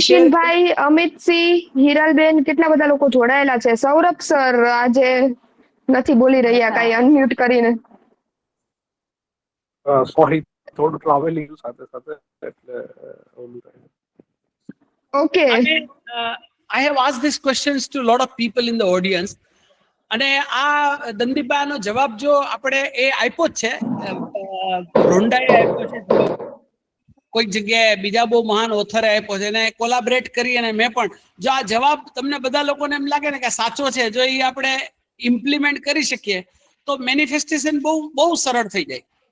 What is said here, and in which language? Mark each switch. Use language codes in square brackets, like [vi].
[gu] રિશિનભાઈ, અમિતસિંહ, હિરલબેન, કેટલા બધા લોકો જોડાયેલા છે. સૌરભ સર આજે નથી બોલી રહ્યા કઈ, અનમ્યુટ કરીને. સોરી, થોડું ટ્રાવેલિંગ સાથે સાથે એટલે ઓલું થાય. Okay. [en] I have asked these questions to a lot of people in the audience. [gu] અને આ દંદીબાનો જવાબ જો આપણે એ આપ્યો જ છે, રોંડાએ આપ્યો છે, કોઈક જગ્યાએ બીજા બહુ મહાન ઓથરે આપ્યો છે, એને કોલાબરેટ કરી અને મેં પણ, જો આ જવાબ તમને બધા લોકોને એમ લાગે ને કે સાચો છે, જો એ આપણે ઇમ્પ્લિમેન્ટ કરી શકીએ તો મેનિફેસ્ટેશન બહુ બહુ સરળ થઈ જાય.